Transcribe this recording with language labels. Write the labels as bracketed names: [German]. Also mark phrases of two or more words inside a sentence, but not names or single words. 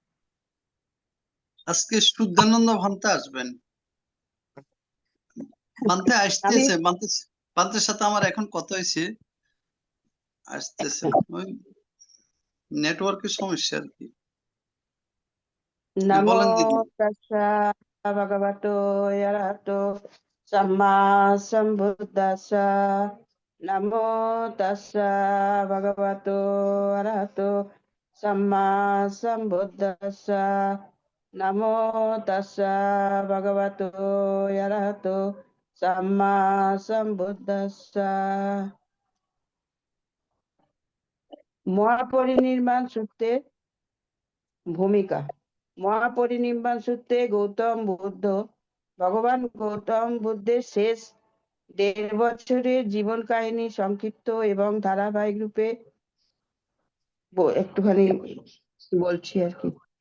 [Bangla] আজকে শুদ্ধানন্দ ভান্তে আসবেন। ভান্তে আমি আসতেছে, ভান্তের সাথে আমার এখন কথা হয়েছে, আসতেছে। ওই নেটওয়ার্কের সমস্যা আর কি। নমো বলেন দিদি। [Pali] তাস্সা ভগবতো অরহতো সাম্মা সম্বুদ্দাস্সা। নমো তাস্সা ভগবতো অরহতো সাম্মা সম্বুদ্দাস্সা। নমো তাস্সা ভগবতো অরহতো সাম্মা সম্বুদ্দাস্সা। [Bangla] মহাপরিনির্বাণ সূত্রে ভূমিকা। মহাপরিনির্বাণ সূত্রে ভগবান গৌতম বুদ্ধের শেষ 1.5 বছরের জীবন কাহিনী সংক্ষিপ্ত এবং ধারাবাহিক রূপে একটুখানি বলছি আর কি।